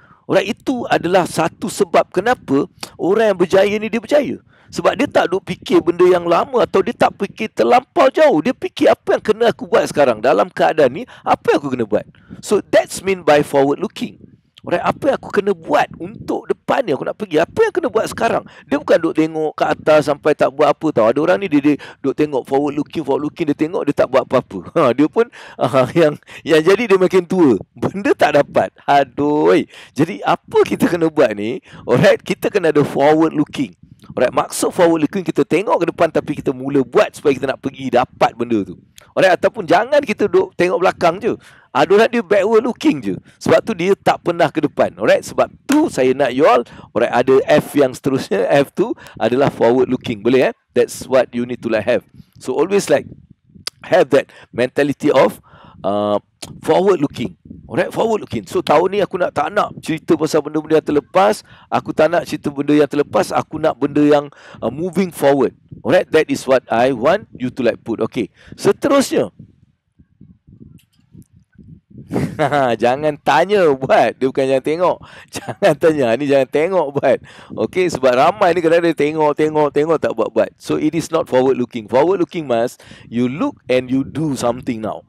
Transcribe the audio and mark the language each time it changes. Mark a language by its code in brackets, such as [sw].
[ms] Right, itu adalah satu sebab kenapa orang yang berjaya ni dia berjaya. Sebab dia tak duk fikir benda yang lama atau dia tak fikir terlampau jauh. Dia fikir apa yang kena aku buat sekarang. Dalam keadaan ni, apa yang aku kena buat. [en] So that's mean by forward looking. [ms] Alright, apa yang aku kena buat untuk depan ni aku nak pergi. Apa yang kena buat sekarang. Dia bukan duk tengok ke atas sampai tak buat apa tau. Ada orang ni dia duk tengok forward looking, dia tengok dia tak buat apa-apa. Dia pun yang jadi dia makin tua. Benda tak dapat. Aduh. Jadi apa kita kena buat ni? Alright, kita kena ada forward looking. Alright, maksud forward looking kita tengok ke depan tapi kita mula buat supaya kita nak pergi dapat benda tu. Alright, ataupun jangan kita duk tengok belakang je. Ada orang dia backward looking je. Sebab tu dia tak pernah ke depan. Alright, sebab tu saya nak you all, alright, ada F yang seterusnya. F tu adalah forward looking. [en] Boleh That's what you need to like have. So always like have that mentality of forward looking. Alright, forward looking. [ms] So tahun ni aku tak nak cerita pasal benda-benda yang terlepas. Aku tak nak cerita benda yang terlepas. Aku nak benda yang [en] moving forward. Alright, that is what I want you to like put. [ms] Okay, seterusnya. Jangan tanya buat. Dia bukan jangan tengok. Jangan tanya. Ni jangan tengok buat. Okay, sebab ramai ni kadang-kadang tengok tak buat. [en] So it is not forward looking. Forward looking must you look and you do something now.